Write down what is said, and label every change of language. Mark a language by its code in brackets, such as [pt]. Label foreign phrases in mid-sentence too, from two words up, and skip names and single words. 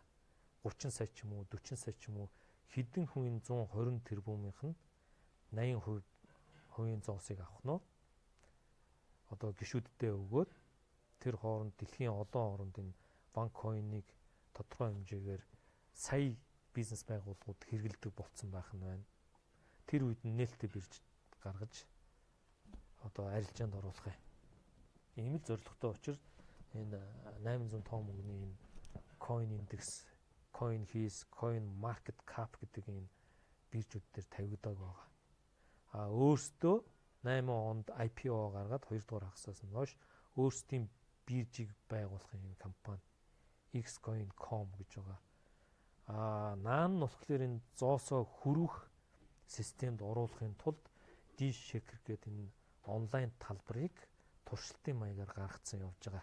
[mn] 30 сая ч юм уу 40 сая ч юм уу хэдэн хүн 120 тэрбумынх нь 80% зоосыг авах нь одоо гишүүддээ өгөөд тэр хооронд дэлхийн олон оронд энэ OneCoin-ыг тодорхой хэмжээгээр сая бизнес байгууллагууд хэрэглэдэг болсон байх нь байна. Тэр үед нь нээлттэй бирж гаргаж одоо арилжаанд оруулах юм. Ийм л зорилготой учраас энэ 800 том мөнгөний энэ [en] coin index, coin keys, coin market cap [mn] гэдэг энэ биржүүд дээр тавигддаг байгаа. Өөрсдөө 8 онд IPO гаргаад 2 дугаар хагасаас нь хойш өөрсдийн биржийг байгуулах юм компани Xcoin.com гэж байгаа. Наан нь болохоор энэ зоосоо хөрвөх системд оруулахын тулд D-Shaker гэдэг энэ онлайн талбарыг туршилтын маягаар гаргацсан явж байгаа.